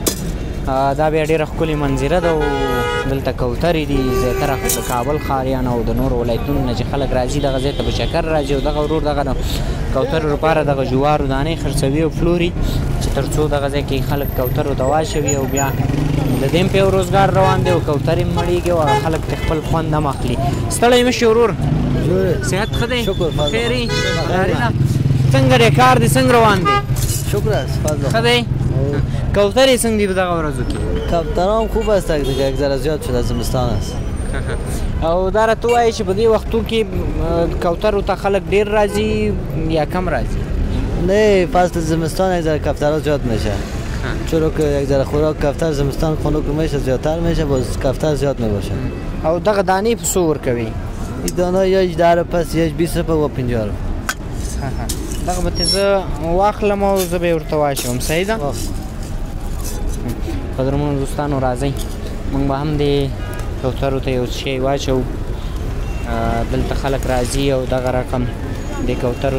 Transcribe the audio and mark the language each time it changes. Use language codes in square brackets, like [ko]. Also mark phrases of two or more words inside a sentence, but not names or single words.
[ps] دا بیا ډېره ښکلې منظره ده او دلته کوترې دي زیاتره د کابل ښاریان او د نورو ولایتونو نه چې خلک راځي دغه ځای ته په چکر راځي او دغه ورور دغه د کوترو لپاره دغه جوارو دانې خرڅوي او پلوري چې تر څو دغه ځای کې خلک کوترو ته واچوي او بیا د دې هم په روزګار روان دی او کوترې هم مړېږي او خلک ترې خپل خوند هم اخلي ستړی مه شې ورور صحت ښه دی خیري څنګه دی کار دی څنګه روان دی [fa] شکر است فضل [ps] ښه دی کوترې څنګه دي په دغه ورځو کې [fa] کوترها هم خوب است دیگه یک ذره زیاد شده زمستان است [ps] او دا راته ووایي چې په دې وختو کې کوترو ته خلک ډېر راځي یا کم راځي [fa] نه فصل زمستان یک ذره کفترها زیاد میشه چرا که یک ذره خوراک کفتر زمستان خنک میشه زیادتر میشه باز کفتر زیاد نباشه [ps] او دغه دانې په څو ورکوي [fa] این دانه یا 10 پس یا 20 روپه و 50 روپه [ps] دغه به زه واخلم او زه به یې ورته واچوم صحیح ده قدرمنو دوستانو راځئ موږ به هم دې کوترو ته یو شی واچوو دلته خلک راځي او دغه رقم دې کوترو